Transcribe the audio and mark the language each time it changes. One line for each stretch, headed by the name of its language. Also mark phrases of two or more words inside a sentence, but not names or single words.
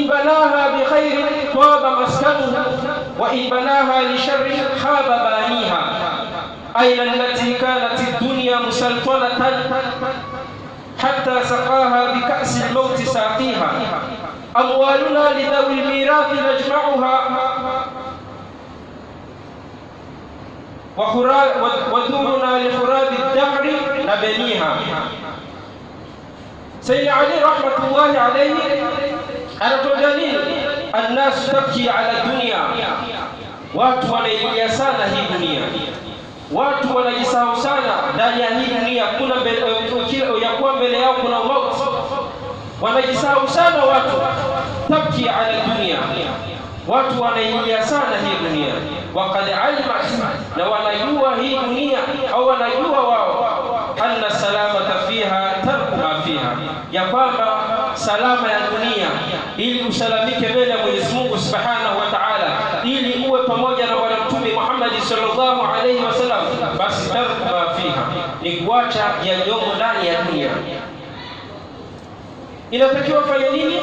Arabic: بناها بخير طاب مسكنه وإن بناها لشر خاب بانيها أين التي كانت الدنيا مسلطنة حتى سقاها بكأس الموت ساقيها أموالنا لذوي الميراث نجمعها ودورنا لخراب الدهر نبنيها. سيدنا علي رحمة الله عليه anatuambia الناس تبكي على الدنيا.
Swahili: Watu wanailia sana hii dunia, watu wanajisahau sana ndani ya hii dunia. Kuna ya kuwa mbele yao kuna mauti, wanajisahau sana watu.
Arabic: تبكي على الدنيا,
Swahili: watu wanailia sana hii dunia.
Arabic: وقد علم,
Swahili: na wanajua hii dunia au wanajua wao
Arabic: أن سلامة فيها ترك ما فيها,
Swahili: ya kwamba salama ya dunia, ili usalamike mbele ya Mwenyezi Mungu
Arabic: سبحانه وتعالى,
Swahili: ili uwe pamoja na Bwana Mtume Muhammad
Arabic: صلى الله عليه وسلم,
Swahili: basi
Arabic: ترك ما فيها
Swahili: ni kuacha yaliyomo ndani ya dunia. Inatakiwa fanya nini?